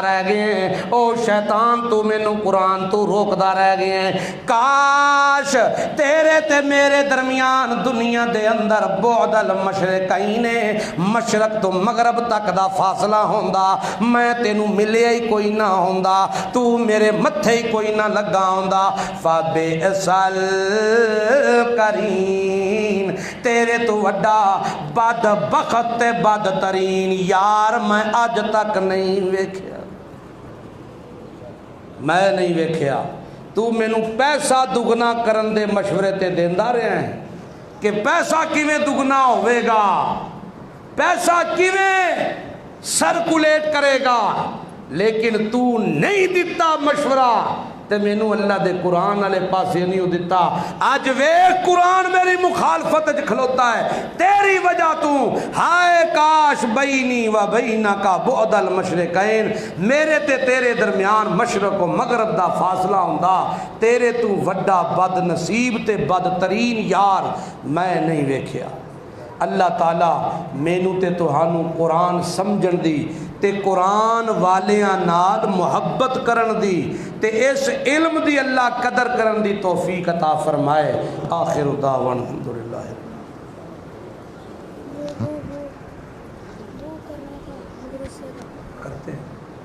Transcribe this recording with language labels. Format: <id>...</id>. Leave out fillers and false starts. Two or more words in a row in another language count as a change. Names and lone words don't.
<pa>رہ گئے، او شیطان تو مینو قرآن تو روکدہ رہ گئے، کاش تیرے تے میرے درمیان دنیا دے اندر</pa> <ar>بعد المشرقین</ar> <pa>مشرق تو مغرب تک دا فاصلہ ہوندا، میں تینو ملے ہی کوئی نہ ہوندا، تو میرے متھے ہی کوئی نہ لگا ہوندا، فبئس القرین، تیرے تو وڈا بد بخت بد ترین یار میں اج تک نہیں ویکھیا، میں نہیں ویکھیا۔ تو مینو پیسہ دگنا کرن دے مشورے تے دیندا رہا ہے کہ پیسہ کیویں دگنا ہوئے گا، پیسہ کیویں سرکولیٹ کرے گا، لیکن تو نہیں دیتا مشورہ تے مینو اللہ دے قرآن والے پاسے نہیں دیتا۔ اج ویکھ قرآن میری مخالفت وچ کھلوتا ہے تیری وجہ تو، ہائے کاش</pa> <ar>بینی و بینک بعد المشرقین،</ar> <pa>میرے تے تیرے درمیان مشرق و مغرب دا فاصلہ ہوندا، تیرے تو وڈا بد نصیب تے بدترین یار میں نہیں ویکھیا۔ اللہ تعالیٰ مینو تے تہانوں قرآن سمجھن دی تے قرآن والیاں نال محبت کرن دی تے اس علم دی اللہ قدر کرن دی توفیق عطا فرمائے۔</pa> <ar>آخر دعوانا الحمدللہ</ar> <ur>کرتے ہیں۔</ur>